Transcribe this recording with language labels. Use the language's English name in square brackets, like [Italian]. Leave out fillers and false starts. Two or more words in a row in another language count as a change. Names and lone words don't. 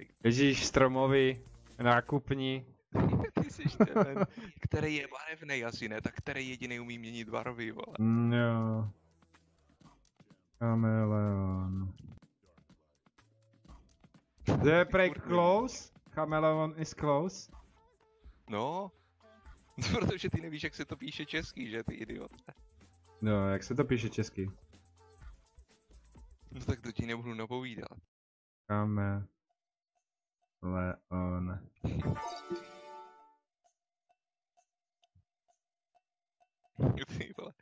[Czech] Ježíš, stromový, nákupní. Ty jsi ten, který je barevnej asi, ne? Tak který jediný umí měnit barvy, vole? Jo. Chameleon. To je prej close? [English] Chameleon is close? [Czech] No, protože ty nevíš, jak se to píše česky, že ty idiot. No, jak se to píše česky? No tak to ti nebudu napovídat. Chameleon. Ty vole.